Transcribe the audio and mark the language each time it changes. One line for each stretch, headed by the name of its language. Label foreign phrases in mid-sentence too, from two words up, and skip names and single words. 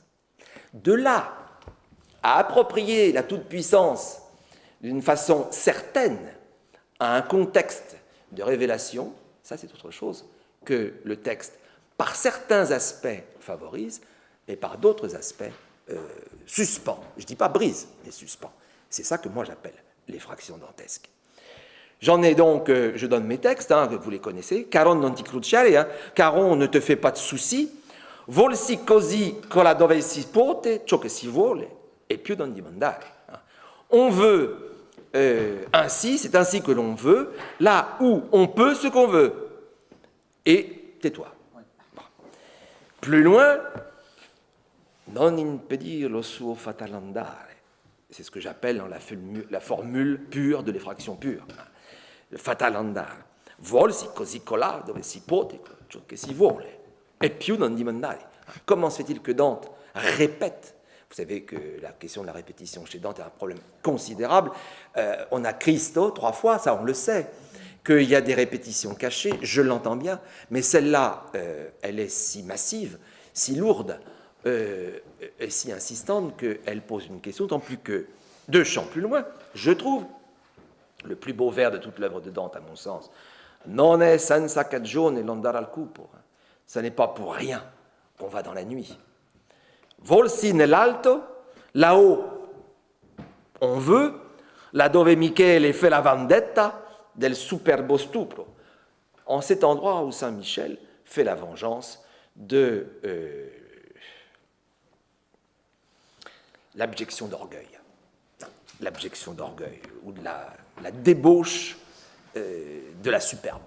French: De là à approprier la toute-puissance d'une façon certaine à un contexte de révélation, ça c'est autre chose que le texte, par certains aspects, favorise, et par d'autres aspects, suspend. Je ne dis pas brise, mais suspend. C'est ça que moi j'appelle l'effraction dantesque. J'en ai donc, je donne mes textes, vous les connaissez.
Italian: Caron non ti cruciare,
French: Caron ne te fait pas de soucis.
Italian: Volsi così cola dove si pote, ciò che si vuole, et più non dimandare.
French: On veut ainsi, c'est ainsi que l'on veut, là où on peut ce qu'on veut. Et tais-toi. Bon. Plus loin,
Italian: non impedir lo suo fatal andare.
French: C'est ce que j'appelle dans la formule pure de l'effraction pure. Le
Italian: fatal andare. Volsi così colà dove si pote, ciò che si vuole. E più non dimandare.
French: Comment se fait-il que Dante répète Vous savez que la question de la répétition chez Dante est un problème considérable. On a Christo 3 fois, ça on le sait, qu'il y a des répétitions cachées, je l'entends bien, mais celle-là, elle est si massive, si lourde et si insistante qu'elle pose une question, tant plus que 2 chants plus loin, je trouve, le plus beau vers de toute l'œuvre de Dante, à mon sens,
Italian: non è senza cagione l'andare al cupo.
French: Ce n'est pas pour rien qu'on va dans la nuit.
Italian: Volsi nell'alto,
French: là-haut, on veut,
Italian: là dove Michele
French: fait la
Italian: vendetta del superbo stupro,
French: en cet endroit où Saint Michel fait la vengeance de l'abjection d'orgueil. L'abjection d'orgueil, ou de la débauche de la superbe.